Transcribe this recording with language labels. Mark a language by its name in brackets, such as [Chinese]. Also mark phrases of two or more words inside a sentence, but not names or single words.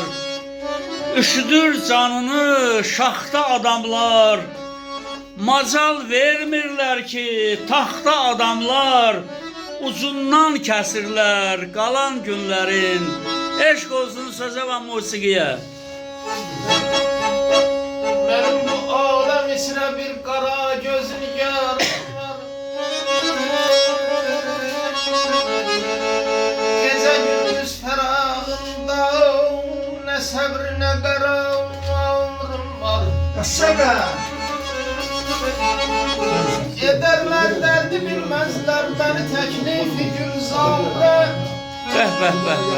[Azerbaijani] Üşüdür canını şaxta adamlar. Macal vermirlər ki, taxta adamlar. Ucundan kəsirlər qalan günlərin. Eşq olsun sözə və musiqiyə. [Turkish] Benim bu alem içine bir kara gözün yar var. Gece gündüz ferahında ne sabr ne kara ömrüm var. [Azerbaijani] Şəbə! [Turkish] Ederler derdi bilmezler [Azerbaijani] məni təklifi gülzarə Bəh, bəh, bəh, bəh.